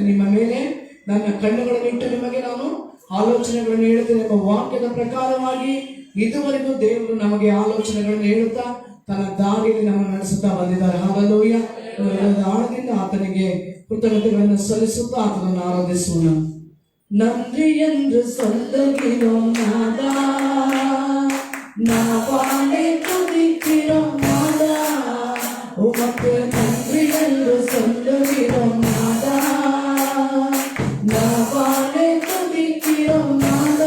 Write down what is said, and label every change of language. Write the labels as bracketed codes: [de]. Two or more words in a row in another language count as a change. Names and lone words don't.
[kn] ನಿಮ್ಮ ಮೇಲೆ ನನ್ನ ಕಣ್ಣುಗಳನ್ನು ಇಟ್ಟು ನಿಮಗೆ ನಾನು ಆಲೋಚನೆಗಳನ್ನು ಹೇಳುತ್ತೇನೆ ಎಂಬ ವಾಕ್ಯದ ಪ್ರಕಾರವಾಗಿ ಇದುವರೆಗೂ ದೇವರು ನಮಗೆ ಆಲೋಚನೆಗಳನ್ನು ಹೇಳುತ್ತಾ ತನ್ನ ದಾರಿಯಲ್ಲಿ ನಮ್ಮನ್ನು ನಡೆಸುತ್ತಾ ಬಂದಿದ್ದಾರೆ. ಹಲ್ಲೆಲೂಯಾ. ಆಳದಿಂದ ಆತನಿಗೆ ಕೃತಜ್ಞತೆಗಳನ್ನು ಸಲ್ಲಿಸುತ್ತಾ ಆತನನ್ನು ಆರಾಧಿಸೋಣ. [ta] நன்றி என்று சொல்லுகிறோம் நாதா, நாவாலே துதிக்கிறோம் நாதா, உமக்கு நன்றி என்று சொல்லுகிறோம் நாதா, நாவாலே துதிக்கிறோம் நாதா.